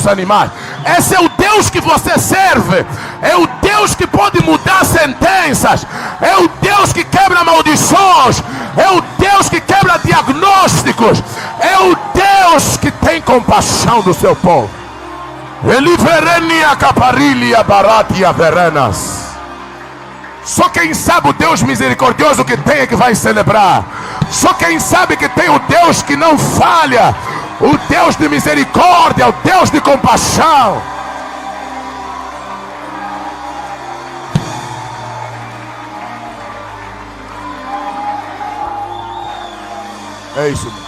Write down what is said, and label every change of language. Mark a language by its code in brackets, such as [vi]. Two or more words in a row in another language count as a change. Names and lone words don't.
[pt] Esse é o Deus que você serve. É o Deus Deus que pode mudar sentenças, é o Deus que quebra maldições, é o Deus que quebra diagnósticos, é o Deus que tem compaixão do seu povo. Ele verenia caparilia baratia verenas. Só quem sabe o Deus misericordioso que tem é que vai celebrar. Só quem sabe que tem o Deus que não falha, o Deus de misericórdia, o Deus de compaixão. É isso.